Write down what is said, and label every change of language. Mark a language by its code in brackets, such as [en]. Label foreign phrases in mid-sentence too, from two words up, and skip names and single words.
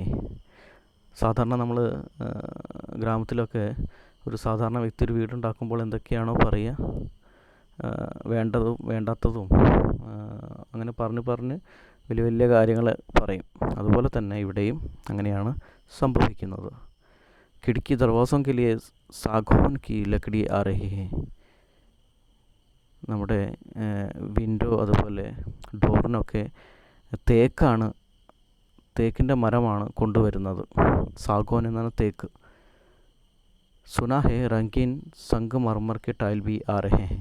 [ml] സാധാരണ നമ്മൾ ഗ്രാമത്തിലൊക്കെ ഒരു സാധാരണ വ്യക്തി ഒരു വീടുണ്ടാക്കുമ്പോൾ എന്തൊക്കെയാണോ പറയുക, വേണ്ടതും വേണ്ടാത്തതും അങ്ങനെ പറഞ്ഞ് വലിയ വലിയ കാര്യങ്ങൾ പറയും. അതുപോലെ തന്നെ ഇവിടെയും അങ്ങനെയാണ് സംഭവിക്കുന്നത്. [hi] खिड़की दरवाज़ों के लिए सागौन की लकड़ी आ रही है. [ml] നമ്മുടെ വിൻഡോ അതുപോലെ ഡോറിനൊക്കെ തേക്കിൻ്റെ മരമാണ് കൊണ്ടുവരുന്നത്. സാഗോൻ എന്നാണ് തേക്ക്. [hi] सुना है रंगीन संगमरमर के टाइल भी आ रहे हैं.